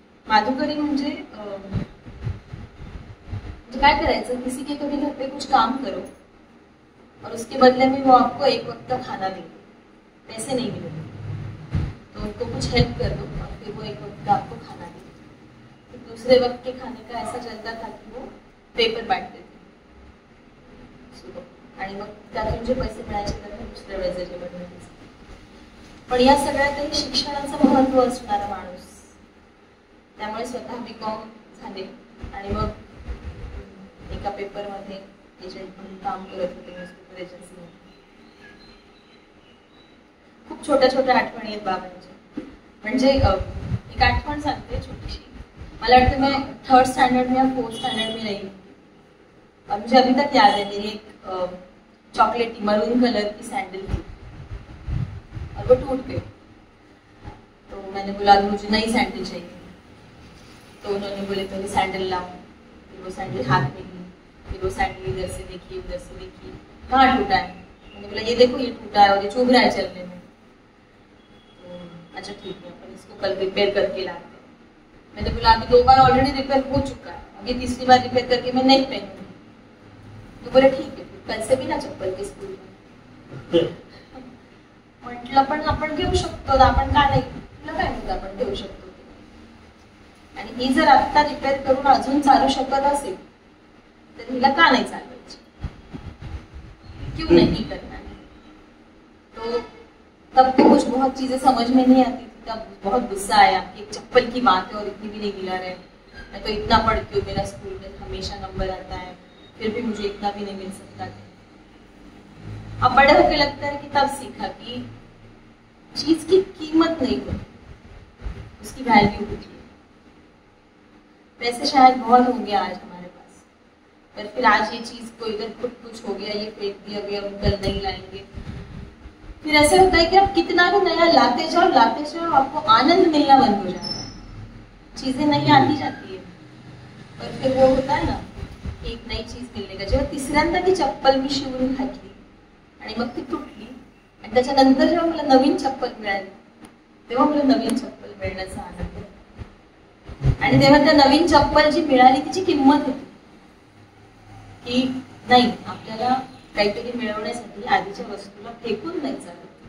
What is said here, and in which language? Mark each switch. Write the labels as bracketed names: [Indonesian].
[Marathi] माधुकरी म्हणजे काय करायचं, [Hindi] किसी के कभी घर पे कुछ काम करो और उसके बदले में वो आपको एक वक्त का खाना देंगे, पैसे नहीं मिलेंगे, तो उनको कुछ हेल्प कर दो और फिर वो एक वक्त का आपको खाना देंगे. तो दूसरे वक्त के खाने का ऐसा चलता था कि वो पेपर बांटते थे. [Marathi] आणि मग त्यातून जे पैसे मिळायचे तर दुसऱ्या वेळेचे जेवण मिळायचे. पण या सगळ्यातही शिक्षणाचं महत्व असणारा माणूस, त्यामुळे स्वतः BCom झाले आणि मग एका पेपरमध्ये एजंट म्हणून काम करत होते न्यूजपेपर एजन्सीमध्ये. खूप छोट्या छोट्या आठवणी आहेत बाबांच्या. म्हणजे एक आठवण सांगते छोटीशी. मला वाटतं [Hindi] मैं 3rd स्टैंडर्ड में या 4th स्टैंडर्ड में रही और मुझे अभी तक याद है मेरी एक चॉकलेटी मरून कलर की सैंडल थी और वो टूट गई. तो मैंने बोला मुझे नई सैंडल चाहिए. तो उन्होंने बोले तो सैंडल लाओ. फिर वो सैंडल हाथ में ली. फिर वो सैंडल इधर से देखी उधर से देखी, कहाँ टूटा है. मैंने बोला ये देखो ये टूटा है और ये चुभ रहा है चलने में. तो अच्छा ठीक है अपन इसको कल रिपेयर करके लाते. मैंने बोला अभी 2 बार ऑलरेडी रिपेयर हो चुका है, अभी तीसरी बार रिपेयर करके मैं नहीं पहनूंगी. तो बोले ठीक है कल से भी ना चप्पल के स्कूल में. [Marathi] म्हटलं पण आपण घेऊ शकतो, आपण का नाही, तुला काय म्हणतो आपण घेऊ शकतो. आणि ही जर आता रिपेअर करून अजून चालू शकत असेल तर हिला का नाही चालवायची, [Hindi] क्यों नहीं करना. तो तब तो कुछ बहुत चीजें समझ में नहीं आती थी. तब बहुत गुस्सा आया कि एक चप्पल की बात है और इतनी भी नहीं गिला रहे. मैं तो इतना पढ़ती हूँ, मेरा स्कूल में हमेशा नंबर आता है, फिर भी मुझे इतना भी नहीं मिल सकता था. अब बड़े होके लगता है कि तब सीखा कि चीज की कीमत नहीं होती, उसकी वैल्यू होती है. पैसे शायद बहुत होंगे आज हमारे पास, पर फिर आज ये चीज को इधर कुछ हो गया, ये फेंक दिया गया, हम कल नहीं लाएंगे. फिर ऐसे होता है कि आप कितना भी नया लाते जाओ आपको आनंद मिलना बंद हो जाता है. चीजें नहीं आती जाती है. पर फिर वो होता है ना एक नई चीज मिलने का. [Marathi] जेव्हा तिसऱ्यांदा ती चप्पल मी शिवून घातली आणि मग ती तुटली आणि त्याच्यानंतर जेव्हा मला नवीन चप्पल मिळाली तेव्हा मला नवीन चप्पल मिळण्याचा आनंद. आणि तेव्हा त्या नवीन चप्पल जी मिळाली तिची किंमत होती की नाही आपल्याला काहीतरी मिळवण्यासाठी आधीच्या वस्तूला फेकून नाही चालत.